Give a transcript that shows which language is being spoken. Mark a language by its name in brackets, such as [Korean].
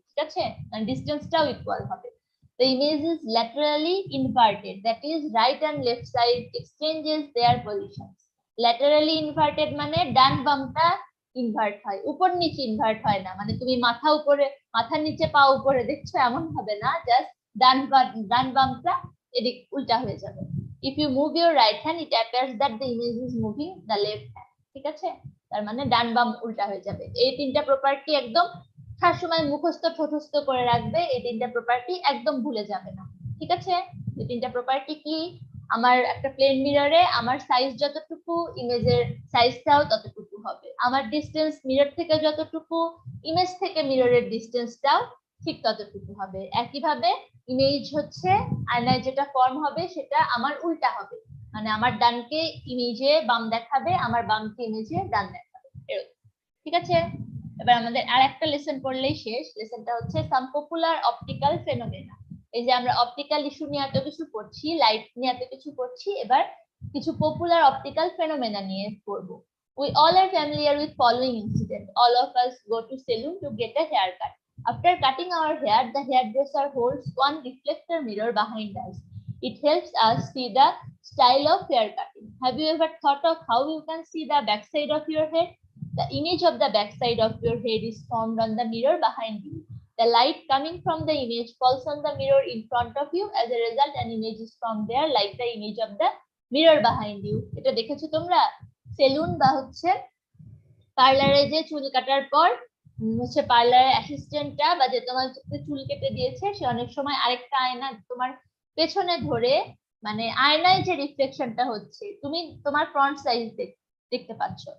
[Bangla] ঠিক আছে, মানে ডিসটেন্সটাও ইকুয়াল হবে। [English] The image is laterally inverted, that is right and left side exchanges their positions. Laterally inverted [Bangla] মানে ডান বামটা invert হয়, উপর নিচে ইনভার্ট হয় না। মানে তুমি মাথার নিচে পা উপরে দেখছো এমন হবে না, জাস্ট ডান বামটা এদিক উল্টা হয়ে যাবে। [English] If you move your right hand, it appears that the image is moving the left hand. [Bangla] ঠিক আছে, তার মানে ডান বাম উল্টা হয়ে যাবে। এই তিনটা প্রপার্টি একদম সবসময় মুখস্থ ঠোঁটস্থ করে রাখবে, এই তিনটা প্রপার্টি একদম ভুলে যাবে না। ঠিক আছে, এই তিনটা প্রপার্টি কি? আমার একটা প্লেন মিররে আমার সাইজ যতটুকু, ইমেজের সাইজটাও ততটুকু হবে। আমার ডিসটেন্স মিরর থেকে যতটুকু, ইমেজ থেকে মিররের ডিসটেন্সটাও ঠিক ততটুকু হবে। একইভাবে ইমেজ হচ্ছে আয়নায় যেটা ফর্ম হবে সেটা আমার উল্টা হবে, মানে আমার ডানকে ইমেজে বাম দেখাবে, আমার বামকে ইমেজে ডান দেখাবে, এরকম। ঠিক আছে, এবার আমাদের আর একটা লেসন পড়লেই শেষ। লেসনটা হচ্ছে [English] Some popular optical phenomena. [Bangla] এই যে আমরা অপটিক্যাল ইস্যু নিয়ে এত কিছু পড়ছি, লাইট নিয়ে এত কিছু পড়ছি, এবার কিছু পপুলার অপটিক্যাল ফেনোমেনা নিয়ে পড়বো। [English] We all are familiar with following incident. All of us go to salon to get a haircut. After cutting our hair, the hairdresser holds one reflector mirror behind us. It helps us see the style of hair cutting. Have you ever thought of how you can see the backside of your head? The image of the backside of your head is formed on the mirror behind you. The light coming from the image falls on the mirror in front of you. As a result, an image is formed there like the image of the mirror behind you. [Bangla] এটা দেখেছো তোমরা? Salon বা হচ্ছে পার্লারে যে চুল কাটার পর হচ্ছে পার্লারের অ্যাসিস্ট্যান্টটা বা যে তোমার চুল কেটে দিয়েছে, সে অনেক সময় আরেকটা আয়না তোমার পেছনে ধরে, মানে আয়নায় যে রিফ্লেকশনটা হচ্ছে, তুমি তোমার ফ্রন্ট সাইজ দেখতে পাচ্ছ।